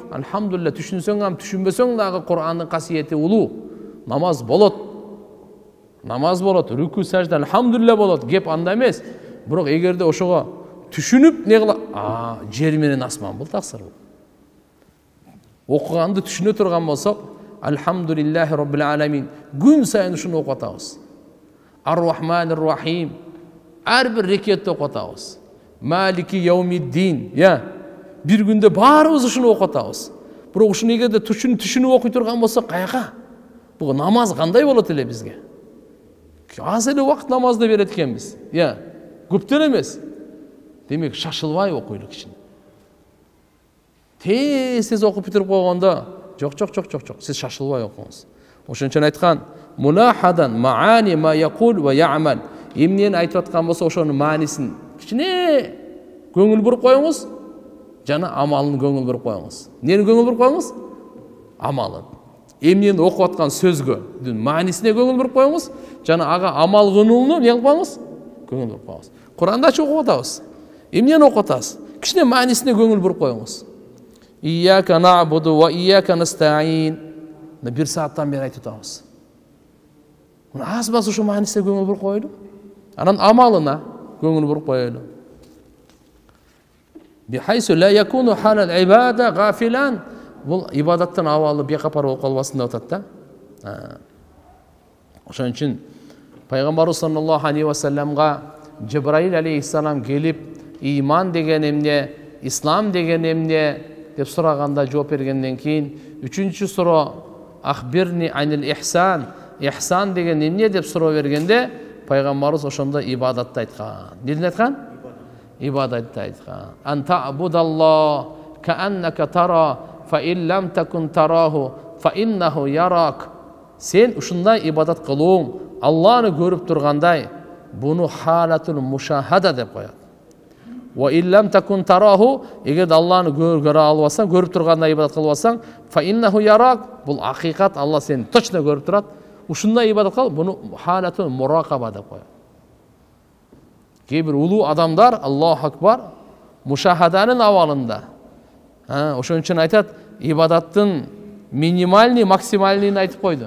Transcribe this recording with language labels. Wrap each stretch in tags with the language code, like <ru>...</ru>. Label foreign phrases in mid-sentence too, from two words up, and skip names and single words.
<ky>Алхамдулилlah, түшүнсөң ам түшүнбөсөң дагы Кур'андын касиети улуу. Намаз болот. Намаз болот, рүкү, сажда алхамдулилlah болот. Кеп анда эмес. Бирок эгерде ошого түшүнүп не кыла, жер менен асман бул таксыр бул. Окуганды түшүнө турган болсок,</ky> <ar>الحمد لله رب العالمين.</ar> <ky>Күн сайын ушуну окуп атабыз.</ky> <ar>الرحمن الرحيم.</ar> <ky>Ар бир рекетте окуп атабыз.</ky> <ar>مالك يوم الدين.</ar> <ky>Бир күндө баарыбыз ушуну окуп атабыз. Бирок ушуну эгерде түшүнүп окуй турган болсок, каяка? Бул намаз кандай болот эле бизге? Аз эле убакыт намазды берет экенбиз. Көптөн эмес. Демек, шашылбай окуйлу кичине. Тез окуп бүтүрүп койгондо, жок. Сиз шашылбай окуңуз. Ошон үчүн айткан,</ky> <ar>ملاحظة معاني ما يقول ويعمل.</ar> <ky>Эмнени айтып аткан болсо, ошонун маанисин кичине көңүл буруп коюңуз, жана амалын көңүл буруп коюңуз. Нени көңүл буруп коюңуз? Амалын. Эмнени окуп аткан сөзгө, маанисине көңүл буруп коюңуз, жана ага амал кылууну не кылып коюңуз? Көңүл буруп коюңуз. Кур'анда окуп атабыз. Эмнени окуп атабыз? Кичине маанисине көңүл буруп коюңуз.</ky> <ar>إياك نعبد وإياك نستعين.</ar> <ky>Бир сааттан бери айтып атабыз. Аз бас ушу маанисине көңүл буруп койлу. Анан амалына көңүл буруп коелу.</ky> <ar>بحيث لا يكون حال العبادة غافلا.</ar> <ky>Бул ибадаттан абалы бекапар болуп калбасын деп атат да. Ошон үчүн пайгамбарыбыз</ky> <ar>صلى الله عليه وسلم</ar> <ky>Жибраил алейхиссалам келип, иман деген эмне, ислам деген эмне деп сураганда жооп бергенден кийин, 3-сuro</ky> <ar>أخبرني عن الإحسان,</ar> <ky>ихсан деген эмне деп суроо бергенде, пайгамбарыбыз ошондо ибадатты айткан. Эмне айткан? Ибадатты айткан.</ky> <ar>أن تعبد الله كأنك ترى فإن لم تكن تراه فإنه يراك.</ar> <ky>Сен ушундай ибадат кылууң, Алланы көрүп тургандай, буну</ky> <ar>حالة المشاهدة</ar> <ky>деп коет.</ky> <ar>وإن لم تكن تراه,</ar> <ky>эгер Алланы көрө албасаң, көрүп тургандай ибадат кылбасаң,</ky> <ar>فإنه يراك,</ar> <ky>бул акыйкат, Алла сени точно көрүп турат. Ушундай ибадат кыл, буну</ky> <ar>حالة المراقبة</ar> <ky>деп коет. Кээ бир улуу адамдар,</ky> <ar>الله أكبر,</ar> <ky>мушахаданын абалында. Ошон үчүн айтат, ибадаттын</ky> <ru>минимальный, максимальныйын</ru> <ky>айтып койду.</ky>